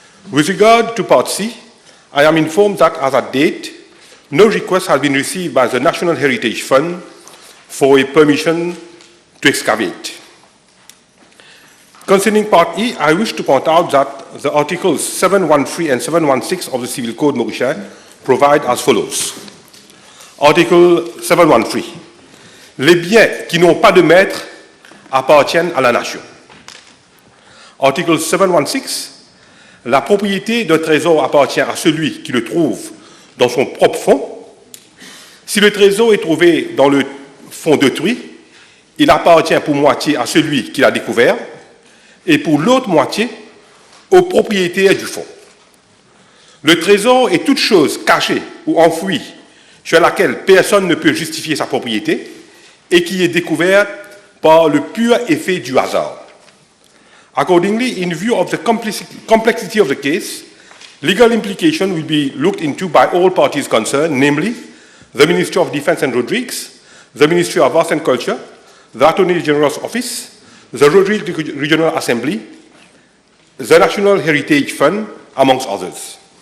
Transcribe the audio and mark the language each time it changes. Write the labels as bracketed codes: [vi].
[en] With regard to part C, I am informed that as at date, no request has been received by the National Heritage Fund for a permission to excavate. Concerning part E, I wish to point out that the articles 713 and 716 of the Civil Code Mauritian provide as follows. Article 713. [fr] Les biens qui n'ont pas de maître appartiennent à la nation. Article 716. La propriété d'un trésor appartient à celui qui le trouve dans son propre fonds. Si le trésor est trouvé dans le fonds d'autrui, il appartient pour moitié à celui qui l'a découvert et pour l'autre moitié au propriétaire du fonds. Le trésor est toute chose cachée ou enfouie sur laquelle personne ne peut justifier sa propriété et qui est découverte par le pur effet du hasard. [en] Accordingly, in view of the complexity of the case, legal implication will be looked into by all parties concerned, namely the Ministry of Defense and Rodrigues, the Ministry of Arts and Culture, the Attorney General's Office, the Rodrigues Regional Assembly, the National Heritage Fund, amongst others.